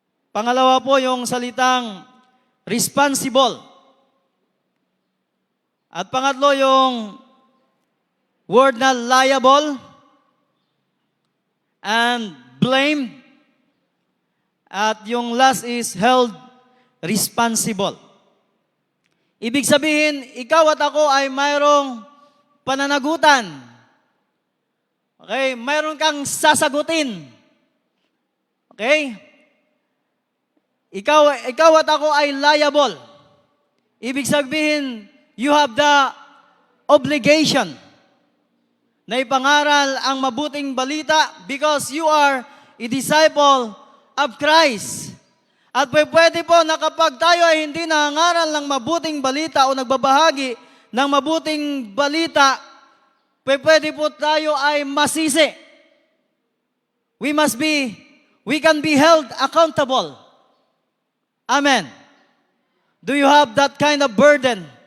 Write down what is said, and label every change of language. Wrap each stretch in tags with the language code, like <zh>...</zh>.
<tl>Pangalawa po yung salitang responsible. At pangatlo yung word na</tl> <en>liable and blamed.</en> <tl>At yung</tl> <en>last is held responsible.</en> <tl>Ibig sabihin, ikaw at ako ay mayroong pananagutan. Okay? Mayroon kang sasagutin. Okay? Ikaw at ako ay liable. Ibig sabihin,</tl> <en>you have the obligation</en> <tl>na ipangaral ang mabuting balita</tl> <en>because you are a disciple of Christ.</en> <tl>At pwede po na kapag tayo ay hindi nangangaral ng mabuting balita o nagbabahagi ng mabuting balita, pwede po tayo ay masisi.</tl> <en>We can be held accountable. Amen. Do you have that kind of burden?</en>